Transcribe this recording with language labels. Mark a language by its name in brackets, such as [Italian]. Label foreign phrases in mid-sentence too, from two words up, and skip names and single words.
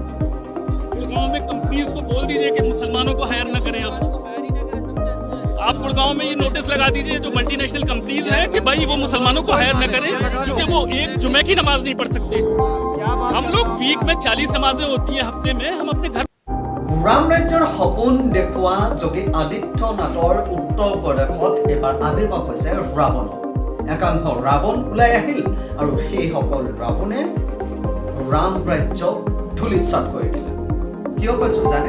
[Hindi] गुड़गांव में कंपनीज को बोल दीजिए कि मुसलमानों को हायर न करें। आप गुड़गांव में ये नोटिस लगा दीजिए जो [English] multinational companies [Hindi] हैं कि भाई वो मुसलमानों को हायर न करें, क्योंकि वो एक जुमे की नमाज नहीं पढ़ सकते। हम लोग वीक में 40 नमाजें होती हैं हफ्ते में, हम अपने घर [Assamese] ৰাম ৰাজ্যৰ সপোন দেখুওৱা যোগী আদিত্যনাথৰ উত্তৰ প্ৰদেশত এবাৰ আবিৰ্ভাৱ হৈছে ৰাৱণ। একাংশ ৰাৱণ ওলাই আহিল আৰু সেইসকল ৰাৱণে ৰাম ৰাজ্যক ধূলিসাৎ কৰি দিলে। কিয় কৈছো জানে?